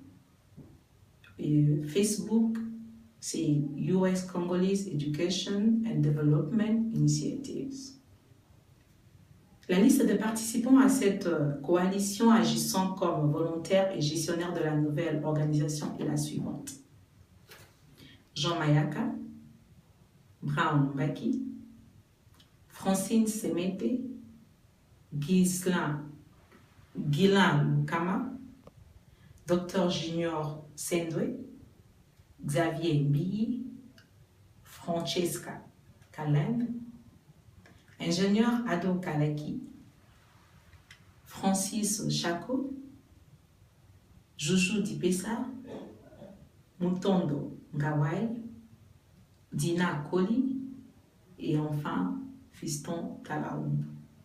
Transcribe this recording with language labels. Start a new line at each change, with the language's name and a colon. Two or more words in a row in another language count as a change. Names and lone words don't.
French: Et Facebook, c'est US Congolese Education and Development Initiatives. La liste des participants à cette coalition agissant comme volontaires et gestionnaires de la nouvelle organisation est la suivante. Jean Mayaka, Brown Mbaki, Francine Semete, Ghislain Lukama, Dr Junior Sendwe, Xavier Mbiyi, Francesca Kalem, Ingénieur Ado Kalaki, Francis Chako, Joujou Dipesa, Mutondo Ngawai, Dina Koli et enfin Fiston Talaoumbo.